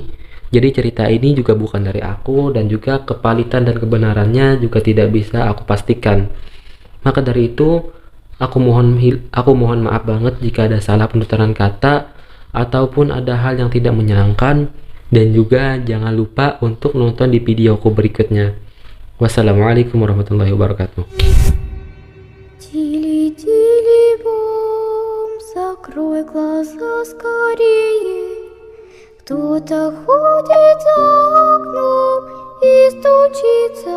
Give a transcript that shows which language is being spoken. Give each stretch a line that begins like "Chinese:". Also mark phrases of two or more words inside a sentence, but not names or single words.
Indonesian: Jadi cerita ini juga bukan dari aku dan juga kevalitan dan kebenarannya juga tidak bisa aku pastikan. Maka dari itu, aku mohon maaf banget jika ada salah penuturan kata ataupun ada hal yang tidak menyenangkan, dan juga jangan lupa untuk nonton di videoku berikutnya.
Arabic: والسلام عليكم ورحمة الله وبركاته.
Russian: Тили-тили бом, закрой глаза скорее. Кто-то ходит за окном и стучится.